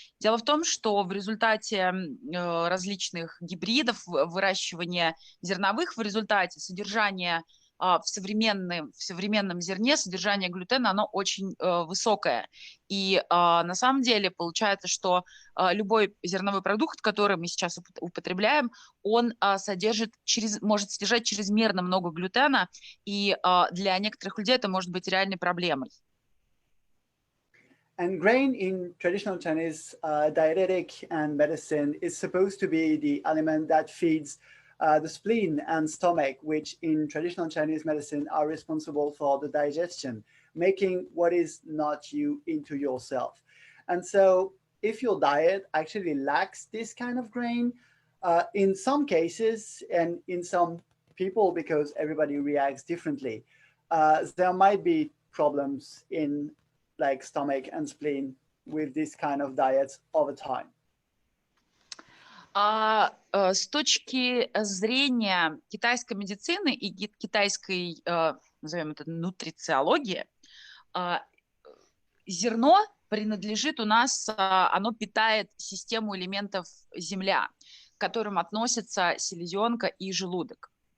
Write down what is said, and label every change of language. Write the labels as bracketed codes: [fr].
[ru] Дело в том, что в результате различных гибридов, выращивания зерновых, в результате содержания в современном зерне содержание глютена, оно очень высокое. И на самом деле получается, что любой зерновой продукт, который мы сейчас употребляем, он может содержать чрезмерно много глютена, и для некоторых людей это может быть реальной проблемой. [en] And grain in traditional Chinese dietetic and medicine is supposed to be the element that feeds the spleen and stomach, which in traditional Chinese medicine are responsible for the digestion, making what is not you into yourself. And so if your diet actually lacks this kind of grain, in some cases and in some people, because everybody reacts differently, there might be problems in like stomach and spleen with this kind of diets over time. [ru] С точки зрения китайской медицины и китайской, назовем это, нутрициологии, зерно принадлежит у нас, оно питает систему элементов земля, к которым относятся селезенка и желудок.